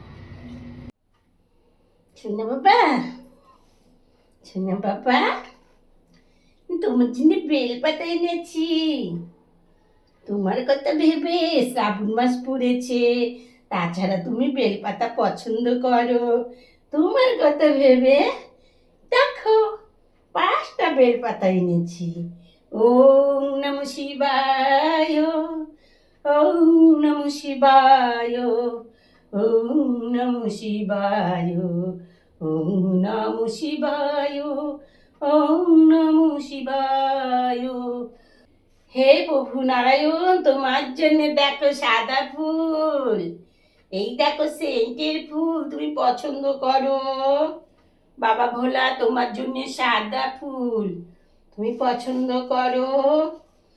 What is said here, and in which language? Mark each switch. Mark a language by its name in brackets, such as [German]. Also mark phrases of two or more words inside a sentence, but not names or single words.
[Bangla] শোনা বাবা, শোনা বাবা, তোমার জন্য বেলপাতা এনেছি। তোমার কথা ভেবে, শ্রাবণ মাস পড়েছে, তাছাড়া তুমি বেলপাতা পছন্দ করো, তোমার কথা ভেবে দেখো 5টা বেলপাতা এনেছি। [Sanskrit] ওম নমঃ শিবায়, ওম নমঃ শিবায়, ওম নমঃ শিবায়, ওম নমঃ শিবায়, ওম নমঃ শিবায়। [Bangla] হে প্রভু নারায়ণ, তোমার জন্য দেখো সাদা ফুল, এই দেখো সেন্টের ফুল, তুমি পছন্দ করো। বাবা ভোলা, তোমার জন্য সাদা ফুল, তুমি পছন্দ করো।